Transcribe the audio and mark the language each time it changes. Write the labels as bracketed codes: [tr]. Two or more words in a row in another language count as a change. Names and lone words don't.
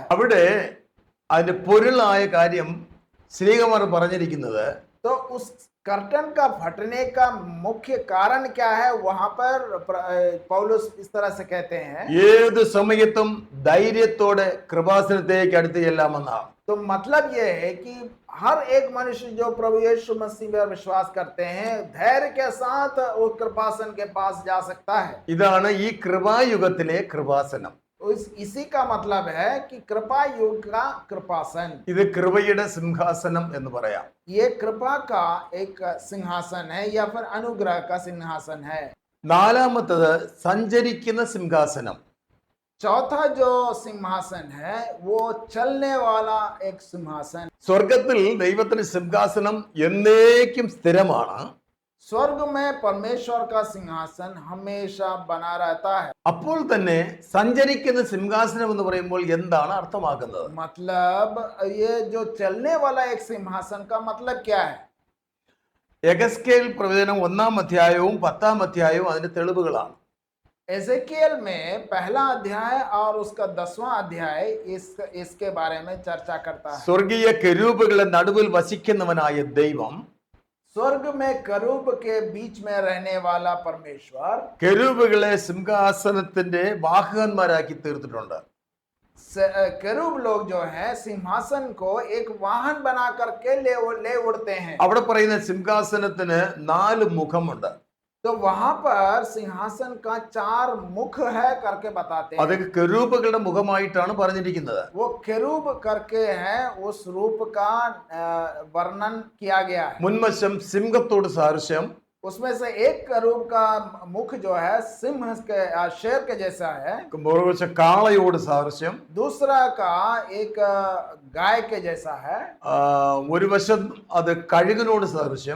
[ml] അവിടെ അതിന്റെ പൊരുളായ കാര്യം ശ്രീകുമാർ പറഞ്ഞിരിക്കുന്നത്, [hi] तो उस कर्टन का फटने का मुख्य कारण क्या है, वहां पर पौलुस इस तरह से कहते हैं, [ml] ഏത് സമയത്തും ധൈര്യത്തോടെ കൃപാസനത്തേക്ക് അടുത്ത് ചെല്ലാമെന്നാണ്. [hi] तो मतलब ये है कि हर एक मनुष्य जो प्रभु यीशु मसीह पर विश्वास करते हैं धैर्य के साथ उस कृपासन के पास जा सकता है. [ml] ഇതാണ് ഈ കൃപായുഗത്തിലെ കൃപാസനം. [hi] इसी का मतलब है कि कृपा युग का कृपासन. [ml] ഇത് കൃപയുടെ സിംഹാസനം എന്ന് പറയാം. [hi] ये कृपा का एक सिंहासन है या फिर अनुग्रह का सिंहासन है. [ml] നാലാമത്തത് സഞ്ചരിക്കുന്ന സിംഹാസനം. [hi] चौथा जो सिंहासन है वो चलने वाला एक सिंहासन. [ml] സ്വർഗത്തിൽ ദൈവത്തിന്റെ സിംഹാസനം എന്നേക്കും സ്ഥിരമാണ്. [hi] स्वर्ग में परमेश्वर का सिंहासन हमेशा बना रहता है. [ml] അപ്പോൾ തന്നെ സഞ്ചരിക്കുന്ന സിംഹാസനം എന്ന് പറയുമ്പോൾ എന്താണ് അർത്ഥമാക്കുന്നത്? [hi] मतलब ये जो चलने वाला एक सिंहासन का मतलब क्या है? [ml] യഹസ്കേൽ പ്രവചനം 1-ാം അധ്യായവും 10-ാം അധ്യായവും അതിന്റെ തെളിവുകളാണ്. [hi] एजेकियल में पहला अध्याय और उसका 10वां अध्याय इसके बारे में चर्चा करता है. [ml] സ്വർഗീയ കെരൂബുകളുടെ നടുവിൽ വസിക്കുന്നവനായ ദൈവം [hi] स्वर्ग में करूब के बीच में रहने वाला परमेश्वर [ml] കെരൂബുകളെ സിംഹാസനത്തിന്റെ വാഹകന്മാരാക്കി തീർത്തിട്ടുണ്ട്. [hi] करूब लोग जो है सिंहासन को एक वाहन बना करके ले उड़ते हैं. [ml] അവിടെ പറയുന്ന സിംഹാസനത്തിന് 4 മുഖമുണ്ട്. [hi] तो वहां पर सिंहासन का 4 मुख है करके बताते हैं. [ml] അത് കെരൂബുകളുടെ മുഖമായിട്ടാണ് പറഞ്ഞിരിക്കുന്നത്. [hi] वो केरूब करके है, उस रूप का वर्णन किया गया है. [ml] മുൻവശം സിംഹത്തോട് സാദൃശ്യം, [hi] उसमें से एक करूब का मुख जो है सिंह के शेर के जैसा है. [ml] മറുവശം കാളയോട് സാദൃശ്യം, [hi] दूसरा का एक गाय के जैसा है. [ml] ഒരു വശം അത് കഴുകനോട് സാദൃശ്യം,